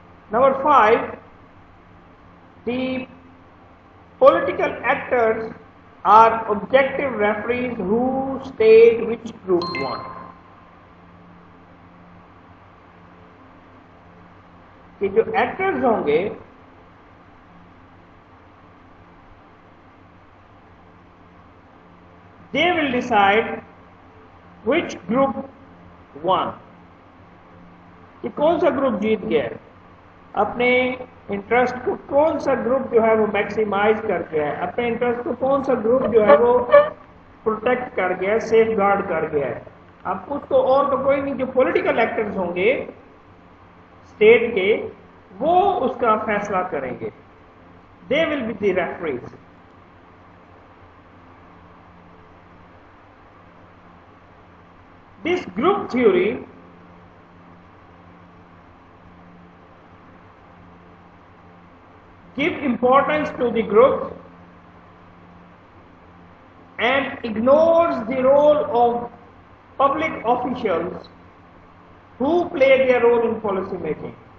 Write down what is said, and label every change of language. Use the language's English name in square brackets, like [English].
[English] Number 5, the political actors are objective referees who state which group won. [Urdu] کہ جو actors ہوں گے [English] they will decide which group won، [Urdu] کہ کون سا گروپ جیت گیا ہے، اپنے انٹرسٹ کو کون سا گروپ جو ہے وہ میکسیمائز کر گیا ہے، اپنے انٹرسٹ کو کون سا گروپ جو ہے وہ پروٹیکٹ کر گیا ہے، سیف گارڈ کر گیا ہے. اب اس کو اور تو کوئی نہیں، جو پولیٹیکل ایکٹرز ہوں گے اسٹیٹ کے وہ اس کا فیصلہ کریں گے. [English] They will be the referees. This group theory give importance to the group and ignores the role of public officials who play their role in policy making.